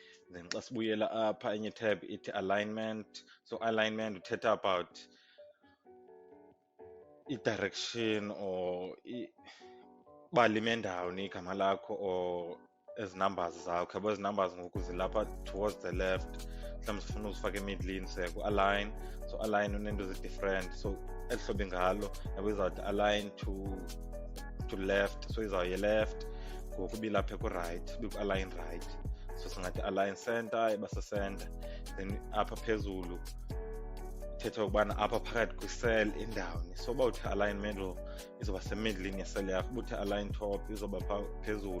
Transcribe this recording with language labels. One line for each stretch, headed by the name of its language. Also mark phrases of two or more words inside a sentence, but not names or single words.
Xhosa: then xa sibuyela apha enye tab ithi alignment. So alignment uthetha about i-direction or uba lime ndawoni igama lakho or ezi numbers zakho. Yabo ezi numbers ngoku zilapha
English: towards the left,
Xhosa: mhlawumbi sifuna uzifaka emidlini align. So align uneento ezi-different, so eli hlobo ingalo yabo izawuthi
English: align to left,
Xhosa: so izawuye left ngoku ibilapha ku-right, ibe-
English: align right.
Xhosa: So singathi
English: align center,
Xhosa: iba se-center. Then apha phezulu thetha ukubana apha phakathi kwi-cell indawoni. So uba uthi
English: align middle
Xhosa: izoba semidlini ye-cell yakho, uba uthi
English: align top
Xhosa: izoba phezulu.